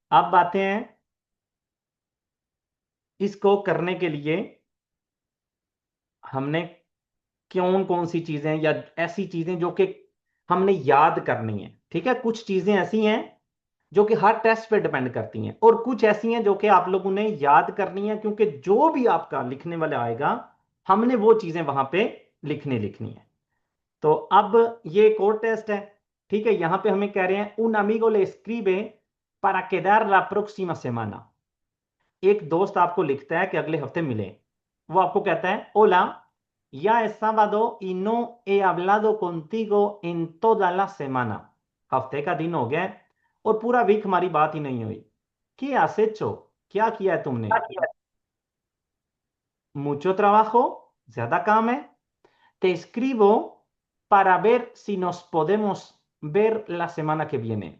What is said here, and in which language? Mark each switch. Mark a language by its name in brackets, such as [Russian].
[Hindi] अब आते हैं इसको करने के लिए हमने कौन कौन सी चीजें या ऐसी चीजें जो कि हमने याद करनी है। ठीक है, कुछ चीजें ऐसी हैं जो कि हर टेस्ट पे डिपेंड करती हैं, और कुछ ऐसी हैं जो कि आप लोगों ने याद करनी है, क्योंकि जो भी आपका लिखने वाला आएगा हमने वो चीजें वहां पे लिखनी है। तो अब ये एक और टेस्ट है। ठीक है, यहां पे हमें कह रहे हैं [Spanish] un amigo le escribe para quedar la próxima semana। [Hindi] एक दोस्त आपको लिखता है कि अगले हफ्ते मिले। वो आपको कहता है [Spanish] ओला, ya es sábado y no he hablado contigo en toda la semana। [Hindi] हफ्ते का दिन हो गया है और पूरा वीक हमारी बात ही नहीं हुई। [Spanish] ¿Qué has hecho? [Hindi] क्या किया है तुमने? [Spanish] Mucho trabajo, [Hindi] ज्यादा काम है। [Spanish] Te escribo para ver si nos podemos ver la semana que viene।